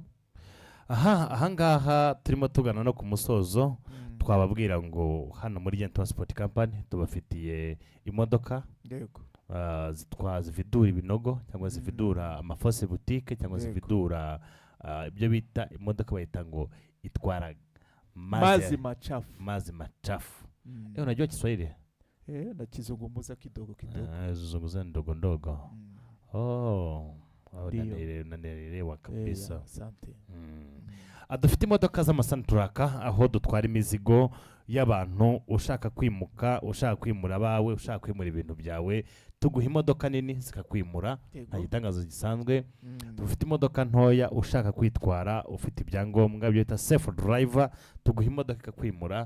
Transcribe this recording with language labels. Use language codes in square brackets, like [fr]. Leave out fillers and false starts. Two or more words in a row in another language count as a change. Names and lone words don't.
[rw] ahangaha turimo tugana no ku musozo twababwira ngo hano muri Giant Transport Company tubafitiye imodoka yego zividura ibinogo cyangwa zividura amafose boutique cyangwa zividura ibyo bita imodoka bayita ngo itwara [sw] mazi machafu unajua Kiswahili na kizungumza kidogo zungumza ndogo ndogo Ndio. Unanielewa kabisa. Asante. [rw] Dufite imodoka z'amasanturaka aho dutwara imizigo y'abantu ushaka kwimuka, ushaka kwimura abawe, ushaka kwimura ibintu byawe, tuguha imodoka nini zikakwimura, nta gitangazo gisanzwe. Dufite imodoka ntoya ushaka kwitwara, ufite ibyangombwa bita safe driver, tuguha imodoka ikakwimura.